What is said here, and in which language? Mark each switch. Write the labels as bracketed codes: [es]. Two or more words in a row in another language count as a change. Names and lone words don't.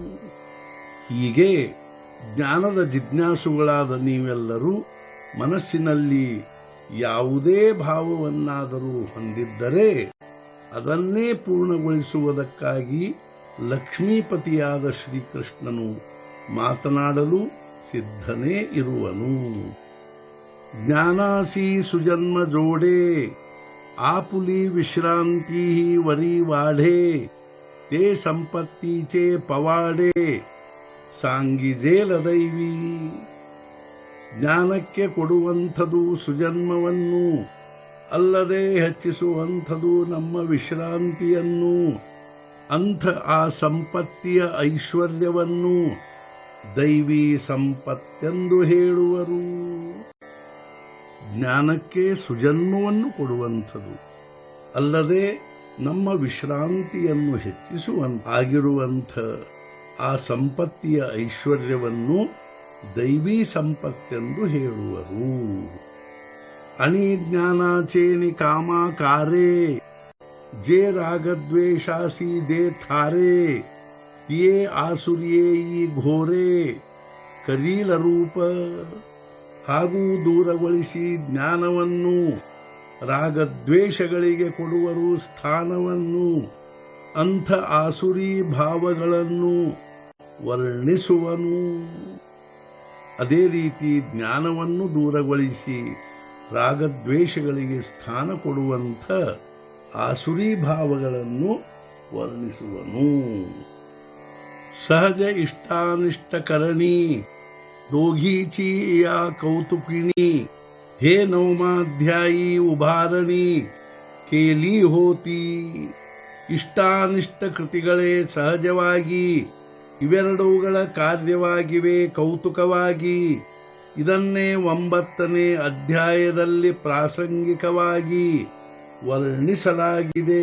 [kn] ಹೀಗೆ ಜ್ಞಾನದ ಜಿಜ್ಞಾಸುಗಳಾದ ನೀವೆಲ್ಲರೂ ಮನಸ್ಸಿನಲ್ಲಿ ಯಾವುದೇ ಭಾವವನ್ನಾದರೂ ಹೊಂದಿದ್ದರೆ ಅದನ್ನೇ ಪೂರ್ಣಗೊಳಿಸುವುದಕ್ಕಾಗಿ ಲಕ್ಷ್ಮೀಪತಿಯಾದ ಶ್ರೀಕೃಷ್ಣನು ಮಾತನಾಡಲು ಸಿದ್ಧನೇ ಇರುವನು. [mr] ज्ञानासी सुजन्म जोडे आपुली विश्रांती वरी वाढे. ते संपत्तीचे पवाडे सांगिजेल दैवी. [kn] ಜ್ಞಾನಕ್ಕೆ ಕೊಡುವಂಥದು ಸುಜನ್ಮವನ್ನು ಅಲ್ಲದೆ ಹೆಚ್ಚಿಸುವಂಥದು ನಮ್ಮ ವಿಶ್ರಾಂತಿಯನ್ನು. ಅಂಥ ಆ ಸಂಪತ್ತಿಯ ಐಶ್ವರ್ಯವನ್ನು ದೈವಿ ಸಂಪತ್ತೆಂದು ಹೇಳುವರು. ಜ್ಞಾನಕ್ಕೆ ಸುಜನ್ಮವನ್ನು ಕೊಡುವಂಥದ್ದು ಅಲ್ಲದೆ ನಮ್ಮ ವಿಶ್ರಾಂತಿಯನ್ನು ಹೆಚ್ಚಿಸುವಂತಾಗಿರುವಂಥ ಆ ಸಂಪತ್ತಿಯ ಐಶ್ವರ್ಯವನ್ನು ದೈವೀ ಸಂಪತ್ತೆಂದು ಹೇಳುವರು. [mr] आणि ज्ञानाचेनि कामाकारे जे रागद्वेषासी दे थारे. तिये आसुरिये घोरे करील रूप. [kn] ಹಾಗೂ ದೂರಗೊಳಿಸಿ ಜ್ಞಾನವನ್ನು ರಾಗದ್ವೇಷಗಳಿಗೆ ಕೊಡುವರು ಸ್ಥಾನವನ್ನು. ಅಂಥ ಆಸುರಿ ಭಾವಗಳನ್ನು ವರ್ಣಿಸುವನು. ಅದೇ ರೀತಿ ಜ್ಞಾನವನ್ನು ದೂರಗೊಳಿಸಿ ರಾಗದ್ವೇಷಗಳಿಗೆ ಸ್ಥಾನ ಕೊಡುವಂಥ ಆಸುರಿ ಭಾವಗಳನ್ನು ವರ್ಣಿಸುವನು. [mr] सहज इष्टानिष्टकरणी दोघीची या कौतुकिणी. हे नवमाध्यायी उभारणी केली होती. [kn] ಇಷ್ಟಾನಿಷ್ಟ ಕೃತಿಗಳೇ ಸಹಜವಾಗಿ ಇವೆರಡುಗಳ ಕಾರ್ಯವಾಗಿವೆ ಕೌತುಕವಾಗಿ. ಇದನ್ನೇ 9ನೇ ಅಧ್ಯಾಯದಲ್ಲಿ ಪ್ರಾಸಂಗಿಕವಾಗಿ ವರ್ಣಿಸಲಾಗಿದೆ.